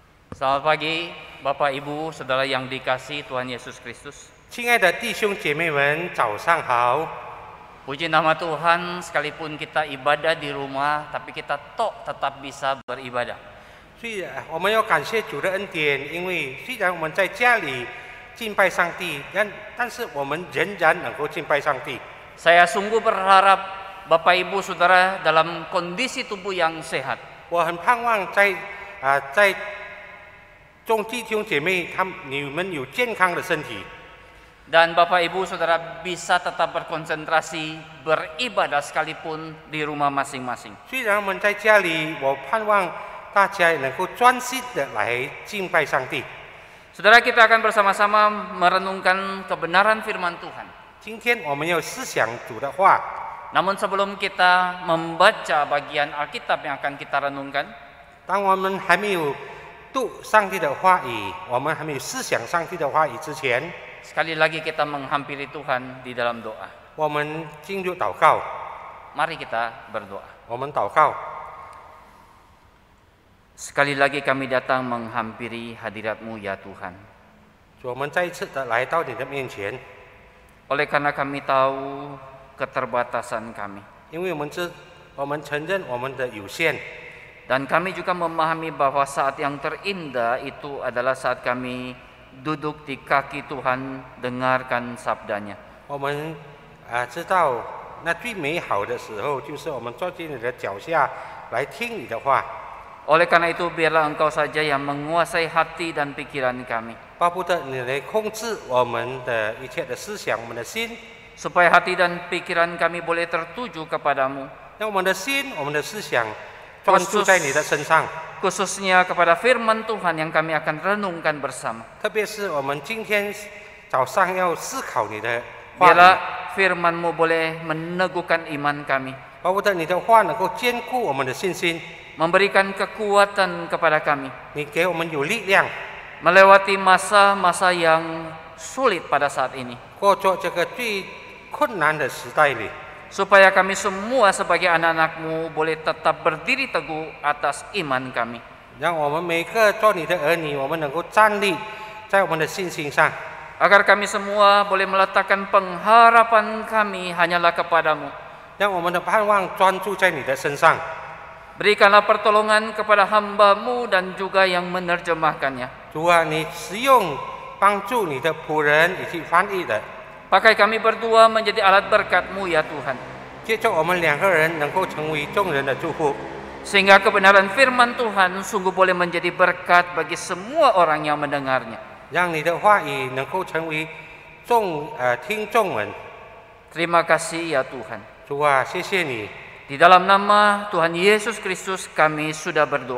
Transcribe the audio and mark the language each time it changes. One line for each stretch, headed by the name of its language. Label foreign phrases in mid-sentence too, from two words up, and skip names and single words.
Indonesian: Selamat pagi, Bapak Ibu, Saudara yang dikasihi Tuhan Yesus Kristus.
Chinese: 亲爱的弟兄姐妹们，早上好！
Indonesian: Puji nama Tuhan, sekalipun kita ibadah di rumah, tapi kita tetap bisa beribadah.
Chinese: 虽然我们要感谢主的恩典，因为虽然我们在家里敬拜上帝，但是我们仍然能够敬拜上帝。
Indonesian: Saya sungguh berharap Bapak Ibu Saudara dalam kondisi tubuh yang sehat.
Chinese: 我很盼望在众弟兄姐妹你们有健康的身体。
Indonesian: Dan Bapak Ibu Saudara bisa tetap berkonsentrasi beribadah sekalipun di rumah masing-masing.
Chinese: 虽然我们在家里，我盼望大家也能够专心的来敬拜上帝。
Indonesian: Saudara, kita akan bersama-sama merenungkan kebenaran firman Tuhan.
Chinese: 今天我们要思想主的话。
Indonesian: Namun sebelum kita membaca bagian Alkitab yang akan kita renungkan,
Chinese: 当我们还没有读上帝的话语，我们还没有思想上帝的话语之前，
Indonesian: sekali lagi kita menghampiri Tuhan di dalam doa.
Chinese: 我们进入祷告。
Indonesian: Mari kita berdoa.
Chinese: 我们祷告，
Indonesian: Sekali lagi kami datang menghampiri hadirat-Mu ya Tuhan.
Chinese: 我们再一次的来到你的面前，
Indonesian: Oleh karena kami tahu keterbatasan kami.
Chinese: 因为我们承认我们的有限，
Indonesian: Dan kami juga memahami bahwa saat yang terindah itu adalah saat kami duduk di kaki Tuhan dengarkan sabdanya.
Chinese: 我们知道那最美好的时候，就是我们坐在你的脚下来听你的话。
Indonesian: Oleh karena itu biarlah Engkau saja yang menguasai hati dan pikiran kami.
Chinese: 巴不得你来控制我们的一切的思想，我们的心，
Indonesian: Supaya hati dan pikiran kami boleh tertuju kepadamu.
Chinese: 让我们的心、我们的思想专注在你的身上。
Indonesian: Khususnya kepada firman Tuhan yang kami akan renungkan bersama.
Chinese: 特别是我们今天早上要思考你的话语，
Indonesian: Biarlah firman-Mu boleh meneguhkan iman kami.
Chinese: 巴不得你的话能够坚固我们的信心，
Indonesian: Memberikan kekuatan kepada kami.
Chinese: 你给我们有力量，
Indonesian: Melewati masa-masa yang sulit pada saat ini.
Chinese: 过着这个最困难的时代里，
Indonesian: Supaya kami semua sebagai anak-anak-Mu boleh tetap berdiri teguh atas iman kami.
Chinese: 让我们每个做你的儿女，我们能够站立在我们的信心上，
Indonesian: Agar kami semua boleh meletakkan pengharapan kami hanyalah kepadamu.
Chinese: 让我们的盼望专注在你的身上。
Indonesian: Berikanlah pertolongan kepada hamba-Mu dan juga yang menerjemahkannya.
Chinese: 主啊，你使用帮助你的仆人以及翻译的，
Indonesian: Pakai kami berdua menjadi alat berkat-Mu ya Tuhan.
Chinese: 借着我们两个人能够成为众人的祝福，
Indonesian: Sehingga kebenaran firman Tuhan sungguh boleh menjadi berkat bagi semua orang yang mendengarnya.
Chinese: 让你的话语能够成为听众们。
Indonesian: Terima kasih ya Tuhan.
Chinese: 主啊，谢谢你。
Indonesian: Di dalam nama Tuhan Yesus Kristus kami sudah berdoa.